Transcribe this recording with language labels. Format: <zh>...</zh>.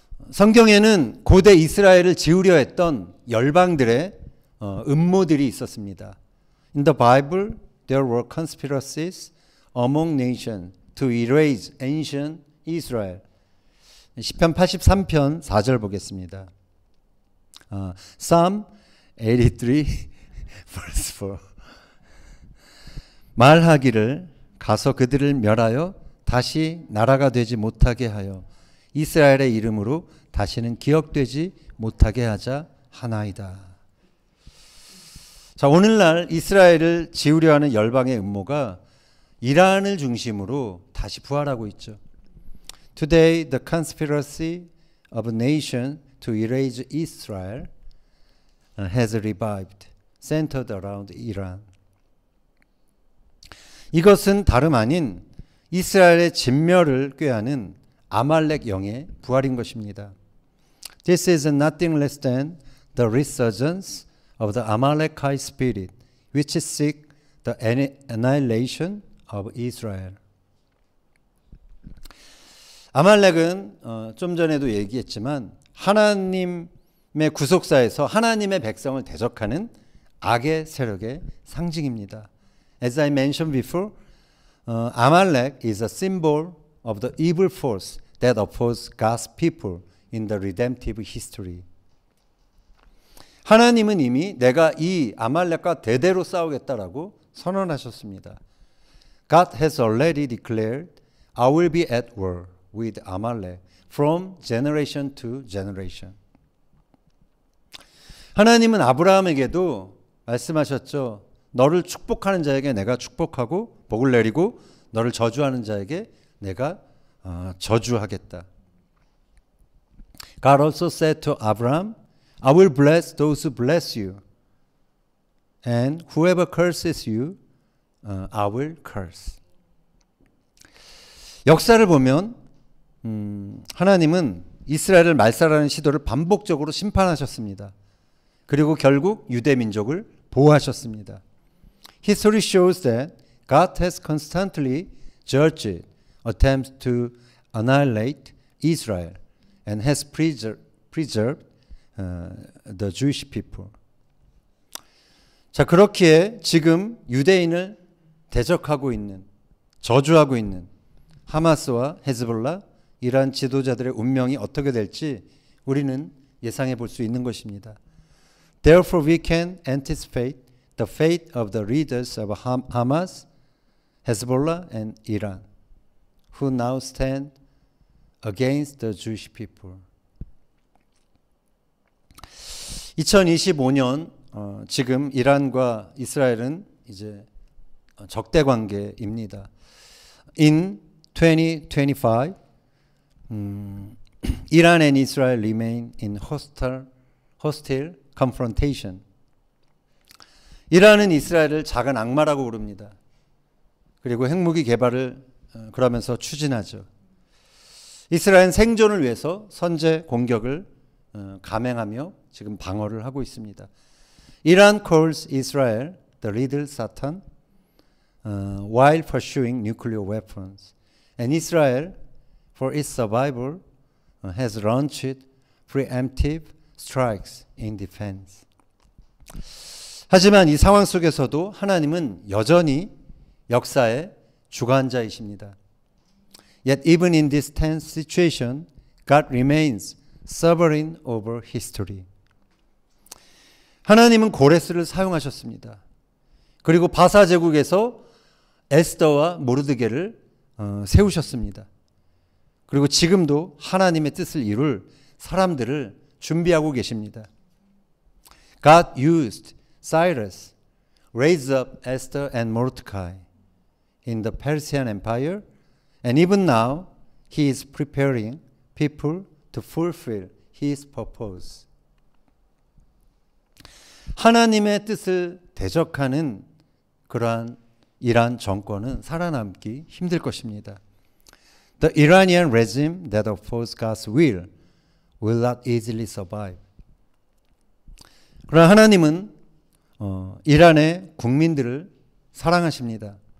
<ko>성경에는 고대 이스라엘을 지우려 했던 열방들의 음모들이 있었습니다.</ko> <en>In the Bible, there were conspiracies among nations to erase ancient Israel.</en> <ko>시편 83편 4절 보겠습니다.</ko> <en>Psalm 83 verse 4.</en> <ko>말하기를 가서 그들을 멸하여 다시 나라가 되지 못하게 하여 이스라엘의 이름으로 다시는 기억되지 못하게 하자 하나이다. 자, 오늘날 이스라엘을 지우려 하는 열방의 음모가 이란을 중심으로 다시 부활하고 있죠.</ko> <en>Today, the conspiracy of a nation to erase Israel has revived, centered around Iran.</en> <ko>이것은 다름 아닌 이스라엘의 진멸을 꾀하는 아말렉 영의 부활인 것입니다.</ko> <en>This is nothing less than the resurgence of the Amalekite spirit, which seek the annihilation of Israel.</en> <ko>아말렉은 좀 전에도 얘기했지만 하나님의 구속사에서 하나님의 백성을 대적하는 악의 세력의 상징입니다.</ko> <en>As I mentioned before, Amalek is a symbol of the evil force that opposes God's people in the redemptive history.</en> <ko>하나님은 이미 내가 이 아말렉과 대대로 싸우겠다라고 선언하셨습니다.</ko> <en>God has already declared, I will be at war with Amalek from generation to generation.</en> <ko>하나님은 아브라함에게도 말씀하셨죠. 너를 축복하는 자에게 내가 축복하고 복을 내리고 너를 저주하는 자에게 내가 저주하겠다.</ko> <en>God also said to Abraham, I will bless those who bless you, and whoever curses you, I will curse.</en> <ko>역사를 보면 하나님은 이스라엘을 말살하는 시도를 반복적으로 심판하셨습니다. 그리고 결국 유대 민족을 보호하셨습니다.</ko> <en>History shows that God has constantly judged attempts to annihilate Israel and has preserved the Jewish people.</en> <ko>자, 그렇기에 지금 유대인을 대적하고 있는, 저주하고 있는 하마스와 헤즈볼라, 이란 지도자들의 운명이 어떻게 될지 우리는 예상해 볼 수 있는 것입니다.</ko> <en>Therefore we can anticipate the fate of the leaders of Hamas, Hezbollah and Iran, who now stand against the Jewish people.</en> <ko>2025년 지금 이란과 이스라엘은 이제 적대 관계입니다.</ko> <en>In 2025, Iran and Israel remain in hostile confrontation.</en> <ko>이란은 이스라엘을 작은 악마라고 부릅니다. 그리고 핵무기 개발을 그러면서 추진하죠. 이스라엘은 생존을 위해서 선제 공격을 감행하며 지금 방어를 하고 있습니다.</ko> <en>Iran calls Israel the little Satan while pursuing nuclear weapons. And Israel, for its survival, has launched preemptive strikes in defense.</en> <ko>하지만 이 상황 속에서도 하나님은 여전히 역사의 주관자이십니다.</ko> <en>Yet even in this tense situation, God remains sovereign over history.</en> <ko>하나님은 고레스를 사용하셨습니다. 그리고 바사 제국에서 에스더와 모르드게를 세우셨습니다. 그리고 지금도 하나님의 뜻을 이룰 사람들을 준비하고 계십니다.</ko> <en>God used Cyrus, raised up Esther and Mordecai in the Persian Empire, and even now he is preparing people to fulfill his purpose.</en> <ko>하나님의 뜻을 대적하는 그러한 이란 정권은 살아남기 힘들 것입니다.</ko> <en>The Iranian regime that opposes God's will not easily survive.</en> <ko>그러나 하나님은 이란의 국민들을 사랑하십니다.</ko>